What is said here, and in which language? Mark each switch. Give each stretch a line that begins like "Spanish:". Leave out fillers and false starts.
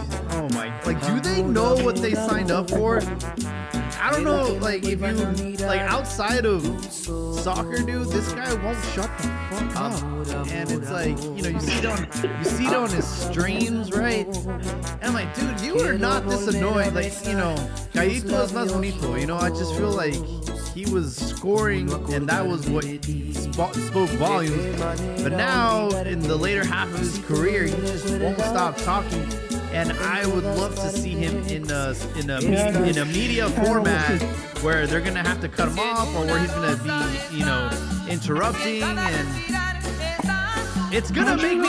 English: Oh my! Like, do they know what they signed up for? I don't know. Like, if you outside of soccer, dude, this guy won't shut the fuck up. And it's like, you see it on his streams, right? And I'm like, dude, you are not this annoying.
Spanish: Like, Gallito es más bonito.
English: I just feel like he was scoring, and that was what spoke volumes. But now, in the later half of his career, he just won't stop talking. And I would love to see him in a media format where they're gonna have to cut him off, or where he's gonna be, interrupting, and it's gonna make me.